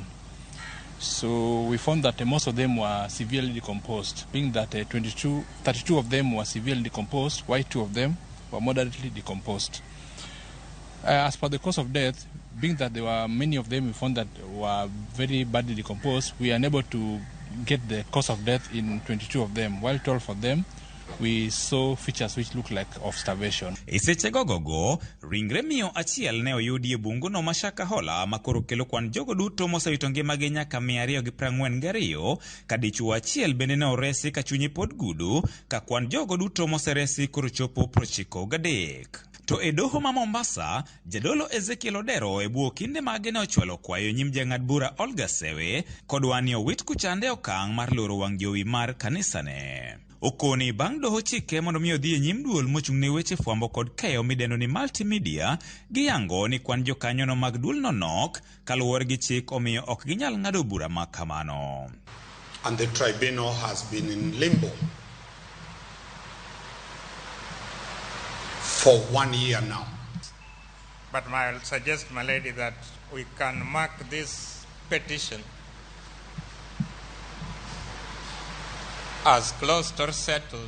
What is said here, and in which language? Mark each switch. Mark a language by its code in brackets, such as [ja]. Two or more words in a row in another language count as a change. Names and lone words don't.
[en] So we found that most of them were severely decomposed, being that 32 of them were severely decomposed, while 2 of them were moderately decomposed. As for the cause of death, being that there were many of them we found that were very badly decomposed, we are unable to get the cause of death in 22 of them, while 12 of them we saw features which look like of starvation. [luo] Seche gogogo, ringre miyo achiel ne oyudi e bunguno ma Shakahola makoro kelo kwan jogo duto mosewito ngimagi nyaka 242 ka dichuo achiel bende ne oresi ka chunye pod gudu ka kwan jogo duto moseresi koro chopo 93. To e doho ma Mombasa, jadolo Ezekiel Odero e buo kinde mage ne ochwalo kwayo nyim jang'ad bura Olga Sewe kod wani owit kuchande okang' mar loro wang' jowi mar kanisane. Okoni bang' doho chike mondo mi odhi e nyim duol mochung' ne weche fwambo kod keyo midendo ni multimedia giyango ni kwan jokanyono mag duolno nok kaluwore gi chik omiyo ok ginyal ng'ado bura ma kamano. [en] And the tribunal has been in limbo for 1 year now. But I'll suggest, my lady, that we can mark this petition as closed or settled,